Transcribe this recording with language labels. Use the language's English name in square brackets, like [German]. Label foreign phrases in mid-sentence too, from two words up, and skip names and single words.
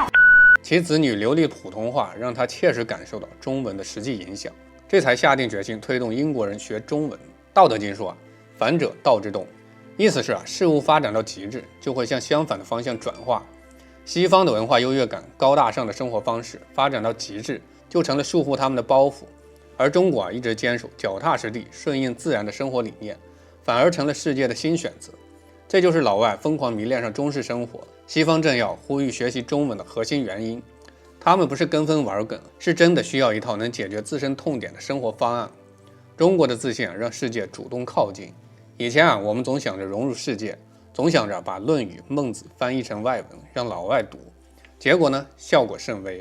[Chinese] 其子女流利的普通話讓他切實感受到中文的實際影響，這才下定決心推動英國人學中文。道德經說反者道之動，意思是事物發展到極致就會向相反的方向轉化。西方的文化優越感、高大上的生活方式發展到極致，就成了束縛他們的包袱。而中國一直堅守腳踏實地、順應自然的生活理念，反而成了世界的新選擇。這就是老外瘋狂迷戀上中式生活，西方政要呼籲學習中文的核心原因。他們不是跟風玩梗，是真的需要一套能解決自身痛點的生活方案。中國的自信讓世界主动靠近。以前我們總想着融入世界，总想着把《論語》《孟子》翻譯成外文讓老外读，結果呢，效果甚微。